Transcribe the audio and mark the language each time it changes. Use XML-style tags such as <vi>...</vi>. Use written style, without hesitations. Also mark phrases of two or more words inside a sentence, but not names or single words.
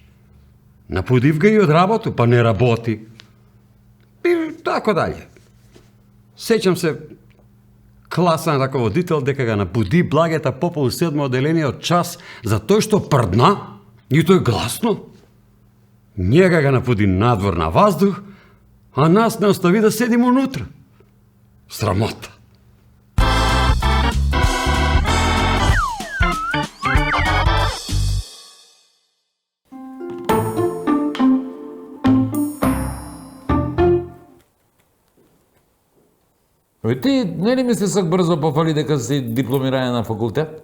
<mk>Напудив га и од работу, па не работи.</mk> <sr>И тако далje.</sr> <mk>Сеќам се класен раководител дека га напуди Благета Попа у 7 оделение од час за тој што прдна, и тој гласно. Њега га напуди надвор на ваздух, а нас не остави да седимо унутра. Sramota. Ти не ли мисли сак брзо пофали дека си дипломирање на факултет?</mk>